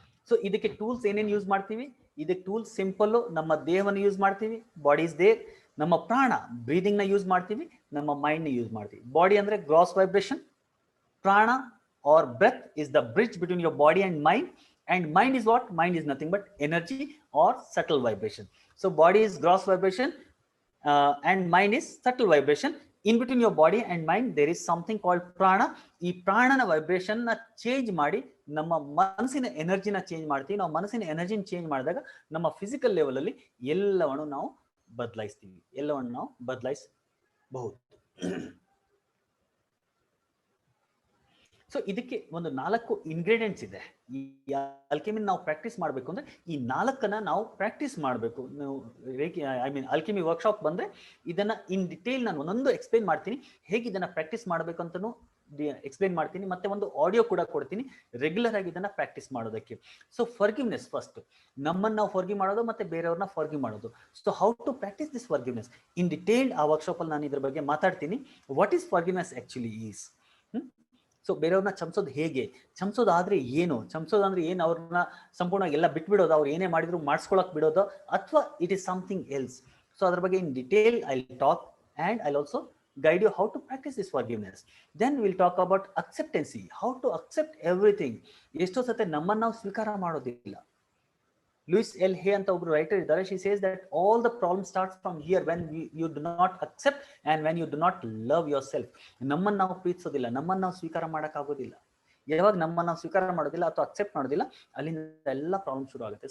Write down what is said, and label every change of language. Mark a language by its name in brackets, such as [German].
[Kannada] So ಇದಕ್ಕೆ tools ಏನೇನು use ಮಾಡ್ತೀವಿ? ಇದಕ್ಕೆ ಟೂಲ್ಸ್ ಸಿಂಪಲ್. ನಮ್ಮ ದೇಹವನ್ನು ಯೂಸ್ ಮಾಡ್ತೀವಿ, [English] Body is there. [Kannada] ನಮ್ಮ ಪ್ರಾಣ ಬ್ರೀದಿಂಗ್ ನ ಯೂಸ್ ಮಾಡ್ತೀವಿ, ನಮ್ಮ ಮೈಂಡ್ ನ ಯೂಸ್ ಮಾಡ್ತೀವಿ. [English] body [Kannada] ಅಂದ್ರೆ [English] Gross vibration, prana are breath is the bridge between your body and mind. And mind is what? Mind is nothing but energy or subtle vibration. So body is gross vibration and mind is subtle vibration. In between your body and mind there is something called prana. [Kannada] ಈ ಪ್ರಾಣನ vibration ನ change ಮಾಡಿ ನಮ್ಮ ಮನಸ್ಸಿನ ಎನರ್ಜಿನ change ಮಾಡ್ತೀವಿ. ನಾವು ಮನಸ್ಸಿನ ಎನರ್ಜಿನ change ಮಾಡಿದಾಗ ನಮ್ಮ ಫಿಸಿಕಲ್ ಲೆವೆಲ್ ಅಲ್ಲಿ ಎಲ್ಲವನ್ನು ನಾವು ಬದಲಾಯಿಸ್ತೀವಿ, ಎಲ್ಲವನ್ನು ನಾವು ಬದಲಾಯಿಸಬಹುದು. ಸೊ ಇದಕ್ಕೆ ಒಂದು 4 ಇಂಗ್ರೀಡಿಯೆಂಟ್ಸ್ ಇದೆ. ಈ ಅಲ್ಕೆಮಿ ನಾವು ಪ್ರಾಕ್ಟೀಸ್ ಮಾಡಬೇಕು ಅಂದ್ರೆ ಈ 4 ನಾವು ಪ್ರಾಕ್ಟೀಸ್ ಮಾಡಬೇಕು. ನೀವು ಅಲ್ಕೆಮಿ ವರ್ಕ್ಶಾಪ್ ಬಂದ್ರೆ ಇದನ್ನ ಇನ್ ಡಿಟೇಲ್ ನಾನು ಒಂದೊಂದು ಎಕ್ಸ್ಪ್ಲೇನ್ ಮಾಡ್ತೀನಿ. ಹೇಗೆ ಇದನ್ನ ಪ್ರಾಕ್ಟೀಸ್ ಮಾಡಬೇಕು ಅಂತನೂ ಎಕ್ಸ್ಪ್ಲೇನ್ ಮಾಡ್ತೀನಿ. ಮತ್ತೆ ಒಂದು ಆಡಿಯೋ ಕೂಡ ಕೊಡ್ತೀನಿ ರೆಗ್ಯುಲರ್ ಆಗಿ ಇದನ್ನ ಪ್ರಾಕ್ಟೀಸ್ ಮಾಡೋದಕ್ಕೆ. ಸೊ ಫರ್ಗಿವ್ನೆಸ್ ಫಸ್ಟ್, ನಮ್ಮನ್ನ ನಾವು ಫರ್ಗಿವ್ ಮಾಡೋದು ಮತ್ತೆ ಬೇರೆಯವ್ರನ್ನ ಫರ್ಗಿವ್ ಮಾಡೋದು. [English] so how to practice this forgiveness in detail [Kannada] ಆ ವರ್ಕ್ಶಾಪ್ ಅಲ್ಲಿ ನಾನು ಇದ್ರ ಬಗ್ಗೆ ಮಾತಾಡ್ತೀನಿ. [English] What is forgiveness actually is. [Kannada] So ಬೇರೆಯವ್ರನ್ನ ಚಮಸೋದು ಹೇಗೆ, ಚಮಸೋದಾದ್ರೆ ಏನು, ಚಮಸೋದಂದ್ರೆ ಏನು, ಅವ್ರನ್ನ ಸಂಪೂರ್ಣವಾಗಿ ಎಲ್ಲ ಬಿಟ್ಬಿಡೋದು, ಅವ್ರು ಏನೇ ಮಾಡಿದ್ರು ಮಾಡಿಸ್ಕೊಳಕ್ ಬಿಡೋದು, ಅಥವಾ [English] It is something else. So [Kannada] ಅದ್ರ ಬಗ್ಗೆ [English] In detail I talk and I also guide you how to practice this forgiveness. Then we'll talk about acceptancy, how to accept everything. [Kannada] ಎಷ್ಟೋ ಸತೆ ನಮ್ಮನ್ನ ನಾವು ಸ್ವೀಕಾರ ಮಾಡೋದಿಲ್ಲ. ಲೂಯಿಸ್ ಎಲ್ ಹೇ ಅಂತ ಒಬ್ರು ರೈಟರ್ ಇದ್ದಾರೆ. [English] She says that all the problem starts from here when you do not accept and when you do not love yourself. [Kannada] ನಮ್ಮನ್ನ ನಾವು ಪ್ರೀತಿಸೋದಿಲ್ಲ, ನಮ್ಮನ್ನ ನಾವು ಸ್ವೀಕಾರ ಮಾಡೋಕ್ಕಾಗೋದಿಲ್ಲ. ಯಾವಾಗ ನಮ್ಮನ್ನ ನಾವು ಸ್ವೀಕಾರ ಮಾಡೋದಿಲ್ಲ ಅಥವಾ ಅಕ್ಸೆಪ್ಟ್ ಮಾಡೋದಿಲ್ಲ, ಅಲ್ಲಿಂದ ಎಲ್ಲ ಪ್ರಾಬ್ಲಮ್ ಶುರು ಆಗುತ್ತೆ.